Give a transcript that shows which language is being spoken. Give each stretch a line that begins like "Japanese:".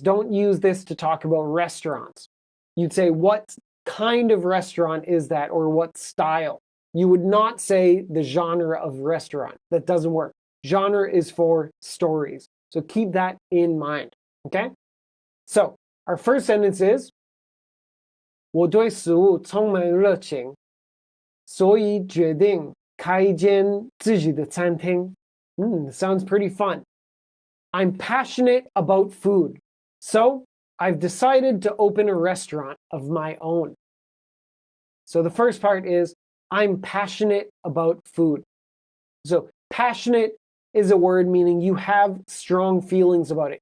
English: Don't use this to talk about restaurants. You'd say, what kind of restaurant is that, or what style? You would not say the genre of restaurant. That doesn't work. Genre is for stories. So keep that in mind, okay? So our first sentence is,
Chinese: 我对食物充满热情，所以决定开一间自己的餐厅.
English: Sounds pretty fun. I'm passionate about food, so I've decided to open a restaurant of my own. So the first part is, I'm passionate about food. So passionate is a word meaning you have strong feelings about it.